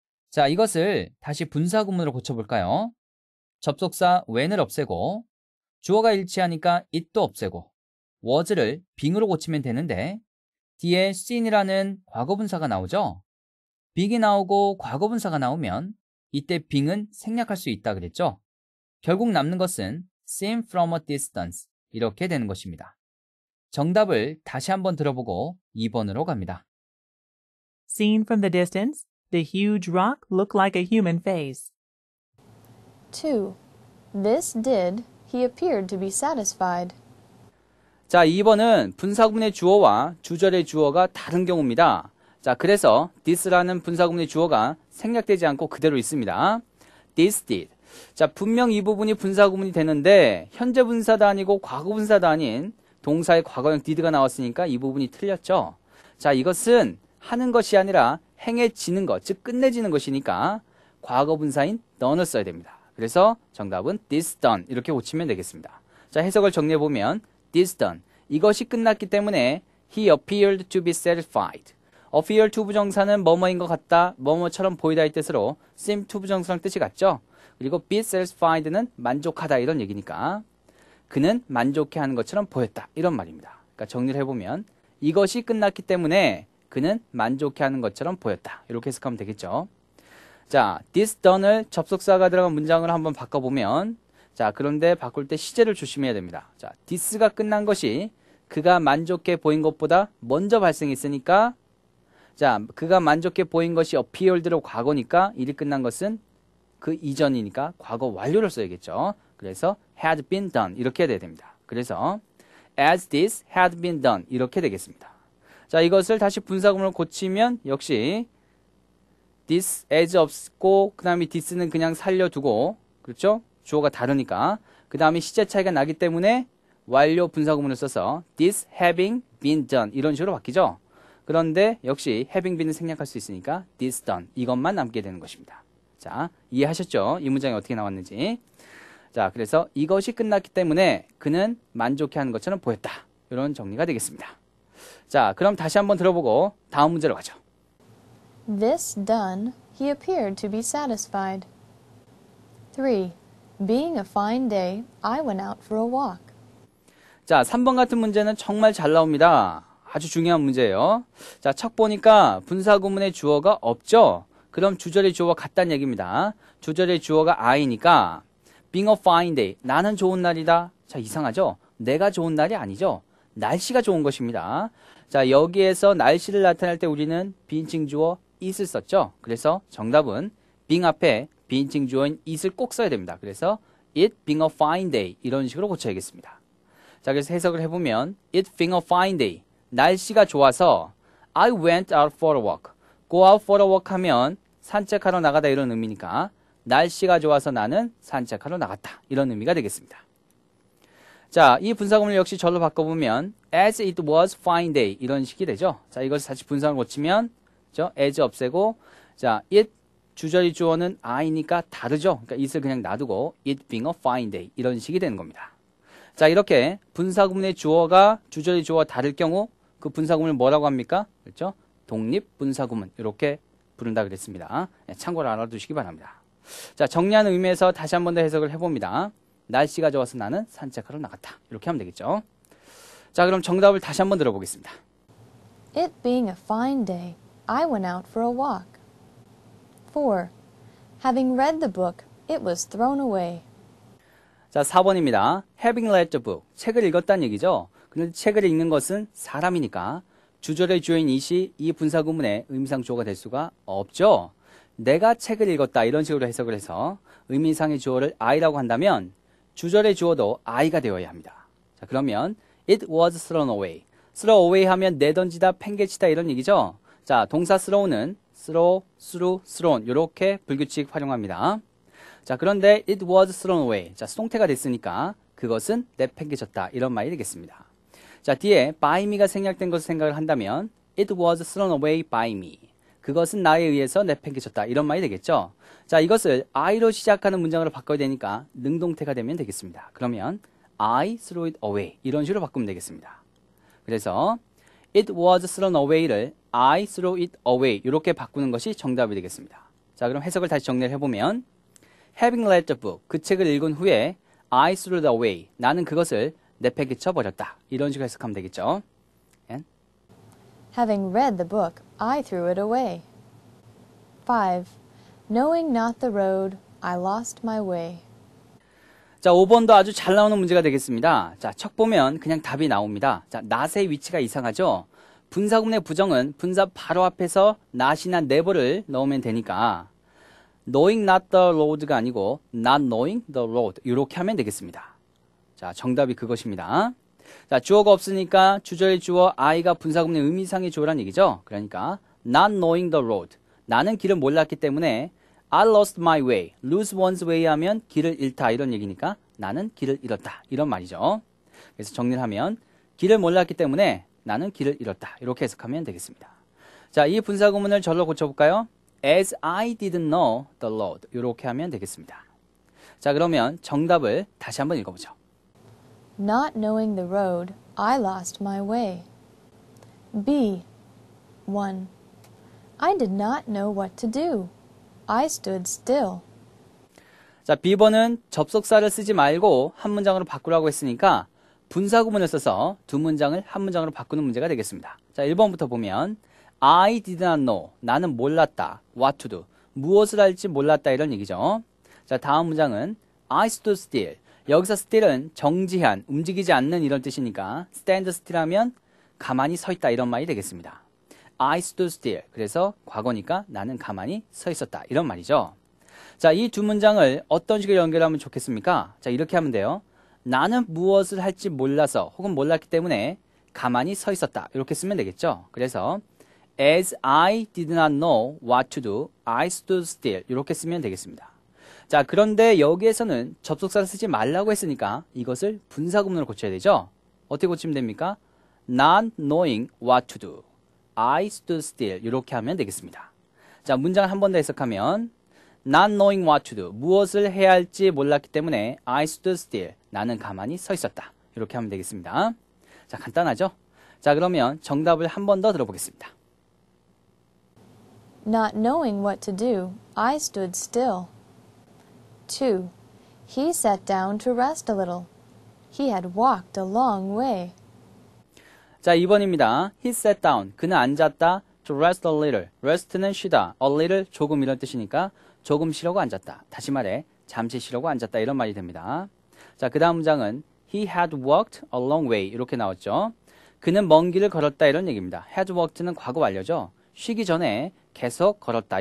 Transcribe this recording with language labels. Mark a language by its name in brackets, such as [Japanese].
[Korean] 자, 이것을 다시 분사 구문으로 고쳐볼까요? 접속사 when을 없애고 주어가 일치하니까 it도 없애고 was를 being으로 고치면 되는데 뒤에 seen이라는 과거분사가 나오죠? being이 나오고 과거분사가 나오면 이때 being은 생략할 수 있다 그랬죠? 결국 남는 것은 [English] seen from a distance [Korean] 이렇게 되는 것입니다. 정답을 다시 한번 들어보고 2번으로 갑니다. [English] Seen from the distance, the huge rock looked like a human face. 2. This did, he appeared to be satisfied. [Korean] 자, 2번은 분사구문의 주어와 주절의 주어가 다른 경우입니다. 자, 그래서 this라는 분사구문의 주어가 생략되지 않고 그대로 있습니다. [English] This did. [Korean] 자, 분명 이 부분이 분사구문이 되는데 현재 분사도 아니고 과거 분사도 아닌 동사의 과거형 did가 나왔으니까 이 부분이 틀렸죠. 자, 이것은 하는 것이 아니라 행해지는 것, 즉 끝내지는 것이니까 과거 분사인 done을 써야 됩니다. 그래서 정답은 [English] this done [Korean] 이렇게 고치면 되겠습니다. 자, 해석을 정리해보면 [English] this done, [Korean] 이것이 끝났기 때문에 [English] he appeared to be satisfied. appear to [Korean] 부정사는 뭐뭐인 것 같다, 뭐뭐처럼 보이다의 뜻으로 [English] seem to [Korean] 부정사랑 뜻이 같죠. 그리고 [English] be satisfied [Korean] 는 만족하다 이런 얘기니까 그는 만족해하는 것처럼 보였다 이런 말입니다. 그러니까 정리를 해보면 이것이 끝났기 때문에 그는 만족해하는 것처럼 보였다 이렇게 해석하면 되겠죠. 자, this done을 접속사가 들어간 문장으로 한번 바꿔보면 자, 그런데 바꿀 때 시제를 조심해야 됩니다. 자, this가 끝난 것이 그가 만족해 보인 것보다 먼저 발생했으니까 자, 그가 만족해 보인 것이 appeared로 과거니까 일이 끝난 것은 그 이전이니까 과거 완료를 써야겠죠. 그래서 [English] had been done [Korean] 이렇게 돼야 됩니다. 그래서 [English] as this had been done [Korean] 이렇게 되겠습니다. 자, 이것을 다시 분사구문으로 고치면 역시 this as 없고 그 다음에 this는 그냥 살려두고 그렇죠? 주어가 다르니까 그 다음에 시제 차이가 나기 때문에 완료 분사구문을 써서 [English] this having been done [Korean] 이런 식으로 바뀌죠. 그런데 역시 [English] having been [Korean] 을 생략할 수 있으니까 [English] this done [Korean] 이것만 남게 되는 것입니다. 자, 이해하셨죠? 이 문장이 어떻게 나왔는지. 자, 그래서 이것이 끝났기 때문에 그는 만족해하는 것처럼 보였다. 이런 정리가 되겠습니다. 자, 그럼 다시 한번 들어보고 다음 문제로 가죠. [English] This done, he appeared to be satisfied. 3. Being a fine day, I went out for a walk. [Korean] 자, 3번 같은 문제는 정말 잘 나옵니다. 아주 중요한 문제예요. 자, 척 보니까 분사구문의 주어가 없죠? 그럼 주절의 주어와 같다는 얘기입니다. 주절의 주어가 I니까 [English] being a fine day, [Korean] 나는 좋은 날이다. 자, 이상하죠? 내가 좋은 날이 아니죠? 날씨가 좋은 것입니다. 자, 여기에서 날씨를 나타낼 때 우리는 비인칭 주어 it을 썼죠? 그래서 정답은 being 앞에 비인칭 주어인 it을 꼭 써야 됩니다. 그래서 [English] it being a fine day [Korean] 이런 식으로 고쳐야겠습니다. 자, 그래서 해석을 해보면 [English] it being a fine day, [Korean] 날씨가 좋아서 [English] I went out for a walk. go out for a walk [Korean] 하면 산책하러 나가다 이런 의미니까 날씨가 좋아서 나는 산책하러 나갔다 이런 의미가 되겠습니다. 자, 이 분사구문을 역시 절로 바꿔보면 [English] as it was fine day [Korean] 이런 식이 되죠. 자, 이것을 다시 분사를 고치면 그죠? as 없애고 자, it 주절이 주어는 I니까 다르죠. 그러니까 it을 그냥 놔두고 [English] it being a fine day [Korean] 이런 식이 되는 겁니다. 자, 이렇게 분사구문의 주어가 주절이 주어와 다를 경우 그 분사구문을 뭐라고 합니까? 그렇죠? 독립 분사구문 이렇게 부른다 그랬습니다. 참고로 알아두시기 바랍니다. 자, 정리하는 의미에서 다시 한 번 더 해석을 해봅니다. 날씨가 좋아서 나는 산책하러 나갔다. 이렇게 하면 되겠죠. 자, 그럼 정답을 다시 한번 들어보겠습니다. [English] It being a fine day, I went out for a walk. 4. Having read the book, it was thrown away. [Korean] 자, 4번입니다. [English] Having read the book. [Korean] 책을 읽었다는 얘기죠. 그런데 책을 읽는 것은 사람이니까 주절의 주어인 it이 이 분사구문의 의미상 주어가 될 수가 없죠. 내가 책을 읽었다 이런 식으로 해석을 해서 의미상의 주어를 I라고 한다면 주절의 주어도 I가 되어야 합니다. 자, 그러면 [English] it was thrown away. throw away [Korean] 하면 내던지다, 팽개치다 이런 얘기죠. 자, 동사 throw는 [English] throw, threw, thrown [Korean] 이렇게 불규칙 활용합니다. 자, 그런데 [English] it was thrown away. [Korean] 자, 수동태가 됐으니까 그것은 내팽개쳤다 이런 말이 되겠습니다. 자, 뒤에 by me가 생략된 것을 생각을 한다면 [English] it was thrown away by me. [Korean] 그것은 나에 의해서 내팽개쳤다 이런 말이 되겠죠. 자, 이것을 I로 시작하는 문장으로 바꿔야 되니까 능동태가 되면 되겠습니다. 그러면 [English] I threw it away [Korean] 이런 식으로 바꾸면 되겠습니다. 그래서 [English] it was thrown away [Korean] 를 [English] I threw it away [Korean] 이렇게 바꾸는 것이 정답이 되겠습니다. 자, 그럼 해석을 다시 정리를 해보면 [English] having read the book, [Korean] 그 책을 읽은 후에 [English] I threw it away, [Korean] 나는 그것을 내팽개쳐 버렸다. 이런 식으로 해석하면 되겠죠. [English] And? Having read the book, I threw it away. 5. Knowing not the road, I lost my way. [Korean] 자, 5번도 아주 잘 나오는 문제가 되겠습니다. 자, 척 보면 그냥 답이 나옵니다. 자, not의 위치가 이상하죠? 분사구문의 부정은 분사 바로 앞에서 not이나 never를 넣으면 되니까 [English] knowing not the road [Korean] 가 아니고 [English] not knowing the road [Korean] 이렇게 하면 되겠습니다. 자, 정답이 그것입니다. 자, 주어가 없으니까 주절의 주어 I가 분사구문의 의미상의 주어란 얘기죠. 그러니까 [English] not knowing the road. [Korean] 나는 길을 몰랐기 때문에 [English] I lost my way. lose one's way [Korean] 하면 길을 잃다 이런 얘기니까 나는 길을 잃었다 이런 말이죠. 그래서 정리를 하면 길을 몰랐기 때문에 나는 길을 잃었다 이렇게 해석하면 되겠습니다. 자, 이 분사구문을 절로 고쳐볼까요? [English] As I didn't know the road 이렇게 하면 되겠습니다. [Korean] 자, 그러면 정답을 다시 한번 읽어보죠. [English] Not knowing the road, I lost my way. B. 1. I did not know what to do. I stood still. [Korean] 자, B번은 접속사를 쓰지 말고 한 문장으로 바꾸라고 했으니까 분사구문을 써서 두 문장을 한 문장으로 바꾸는 문제가 되겠습니다. 자, 1번부터 보면 [English] I did not know. [Korean] 나는 몰랐다. [English] What to do. [Korean] 무엇을 할지 몰랐다 이런 얘기죠. 자, 다음 문장은 [English] I stood still. [Korean] 여기서 still은 정지한, 움직이지 않는 이런 뜻이니까 [English] stand still [Korean] 하면 가만히 서 있다 이런 말이 되겠습니다. [English] I stood still. [Korean] 그래서 과거니까 나는 가만히 서 있었다. 이런 말이죠. 자, 이 두 문장을 어떤 식으로 연결하면 좋겠습니까? 자, 이렇게 하면 돼요. 나는 무엇을 할지 몰라서 혹은 몰랐기 때문에 가만히 서 있었다. 이렇게 쓰면 되겠죠. [English] 그래서 As I did not know what to do, I stood still. [Korean] 이렇게 쓰면 되겠습니다. 자, 그런데 여기에서는 접속사를 쓰지 말라고 했으니까 이것을 분사구문으로 고쳐야 되죠. 어떻게 고치면 됩니까? [English] Not knowing what to do, I stood still. [Korean] 이렇게 하면 되겠습니다. 자, 문장을 한 번 더 해석하면 [English] Not knowing what to do, [Korean] 무엇을 해야 할지 몰랐기 때문에 [English] I stood still, [Korean] 나는 가만히 서 있었다. 이렇게 하면 되겠습니다. 자, 간단하죠? 자, 그러면 정답을 한 번 더 들어보겠습니다. [English] Not knowing what to do, I stood still. 2. He sat down to rest a little. He had walked a long way. [Korean] 자, 2번입니다. [English] He sat down. [Korean] 그는 앉았다. [English] To rest a little. [Korean] rest는 쉬다. [English] a little [Korean] 조금 이런 뜻이니까 조금 쉬려고 앉았다. 다시 말해 잠시 쉬려고 앉았다. 이런 말이 됩니다. 자, 그 다음 문장은 [English] He had walked a long way. [Korean] 이렇게 나왔죠. 그는 먼 길을 걸었다. 이런 얘기입니다. [English] had walked [Korean] 는 과거 완료죠. 쉬기 전에 계속 걸었다.